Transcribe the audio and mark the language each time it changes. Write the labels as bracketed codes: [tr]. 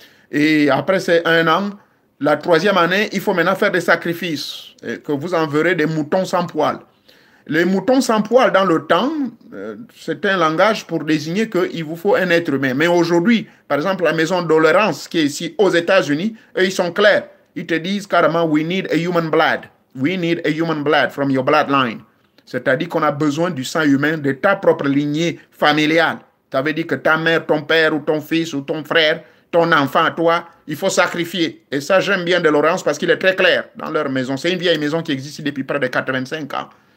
[fr] Et après ces 1 an, la troisième année, il faut maintenant faire des sacrifices, et que vous enverrez des moutons sans poil. Les moutons sans poil, dans le temps, c'est un langage pour désigner qu'il vous faut un être humain. Mais aujourd'hui, par exemple, la maison Dolorance, qui est ici aux États-Unis, eux, ils sont clairs. Ils te disent carrément, [en] we need a human blood. We need a human blood from your bloodline. [fr] C'est-à-dire qu'on a besoin du sang humain, de ta propre lignée familiale. Ça veut dire que ta mère, ton père, ou ton fils, ou ton frère, ton enfant, toi, il faut sacrifier. Et ça, j'aime bien de Lawrence parce qu'il est très clair dans leur maison. C'est une vieille maison qui existe depuis près de 85 ans.